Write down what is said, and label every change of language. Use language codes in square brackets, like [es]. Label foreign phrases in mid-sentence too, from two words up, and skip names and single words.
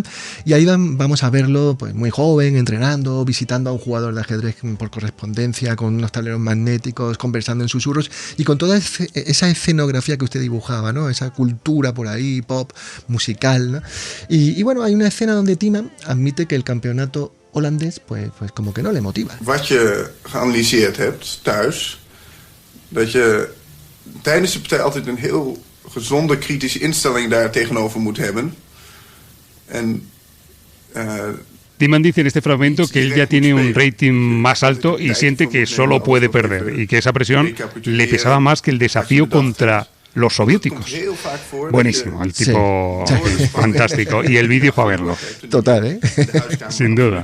[es] Y ahí vamos a verlo pues, muy joven, entrenando, visitando a un jugador de ajedrez por correspondencia, con unos tableros magnéticos, conversando en susurros y con toda esa escenografía que usted dibujaba, ¿no? Esa cultura por ahí, pop, musical, ¿no? Y bueno, hay una escena donde Timman admite que el campeonato holandés pues como que no le motiva. [nl] Wat je geanalyseerd hebt thuis, dat je tijdens de partij altijd een heel gezonde kritische instelling daar tegenover moet hebben. [es] En Timman dice en este fragmento que él ya tiene un rating más alto y siente que solo puede perder y que esa presión le pesaba más que el desafío contra los soviéticos. Buenísimo, el tipo Sí. fantástico. Y el vídeo para verlo. Total, ¿eh? Sin duda.